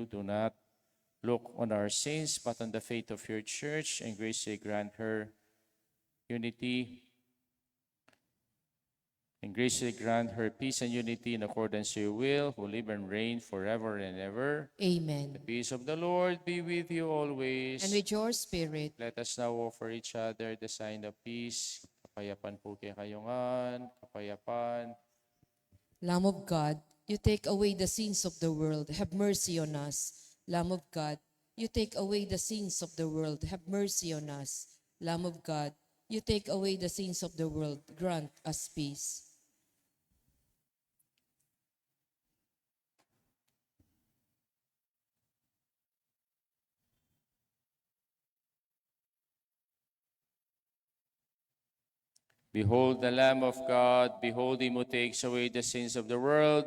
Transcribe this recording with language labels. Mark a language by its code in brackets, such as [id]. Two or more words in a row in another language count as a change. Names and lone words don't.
[en] Do not look on our sins, but on the faith of your church, and graciously grant her unity, and graciously grant her peace and unity in accordance to your will, who live and reign forever and ever. Amen. The peace of the Lord be with you always. And with your spirit, Let us now offer each other the sign of peace. [pam] Kapayapan po kay kayungan, kapayapan. [en] Lamb of God, you take away the sins of the world, have mercy on us. Lamb of God, you take away the sins of the world, have mercy on us. Lamb of God, you take away the sins of the world, grant us peace. Behold the Lamb of God, behold him who takes away the sins of the world.